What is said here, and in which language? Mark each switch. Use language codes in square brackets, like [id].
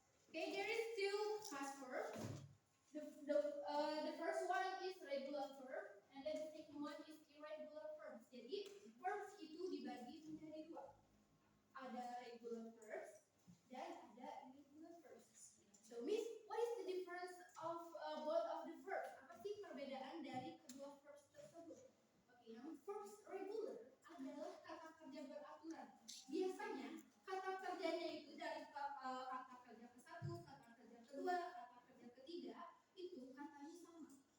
[en] Okay, there is two past verbs. The first one is regular verb, and then the second one is irregular verbs. [id] Jadi verbs itu dibagi menjadi dua. Ada regular verbs dan ada irregular verbs. [en] So, Miss, what is the difference of both of the verbs? [id] Apa sih perbedaan dari kedua verbs tersebut? Oke, yang verbs regular adalah kata kerja beraturan. Biasanya kata kerjanya itu dari kata kerja ke-1, kata kerja kedua, kata kerja ketiga itu katanya sama.